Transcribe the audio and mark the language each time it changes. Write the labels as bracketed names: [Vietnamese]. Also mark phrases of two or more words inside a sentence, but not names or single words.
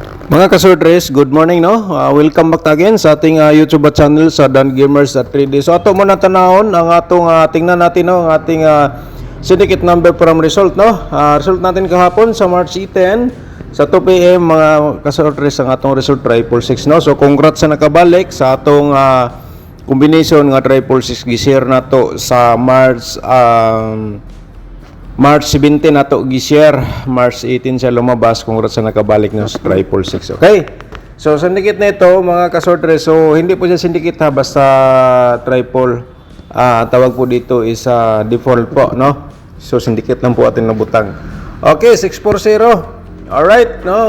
[Filipino] Mga kasortres, [English] good morning [Filipino] no. Welcome back again sa ating YouTube channel sa Dan Gamers at 3D. [Cebuano] So ato muna tanahon ang atong tingnan natin no, ang ating [English] syndicate number from result [Cebuano] no. [Filipino] Result natin kahapon sa March 10 sa 2 PM mga kasortres ang atong result 666 no. [Cebuano] So congrats sa nakabalik sa atong combination nga 666 gi-share nato sa March 17 nato gi-share, March 18 siya lumabas. [Filipino] Congrats sa nakabalik ng 666. Okay? So syndicate na ito mga kasortres. So hindi po siya syndicate ha, basta triple. Tawag po dito is default po, no? So syndicate lang po atin nabutang. Okay, 640. Alright, no?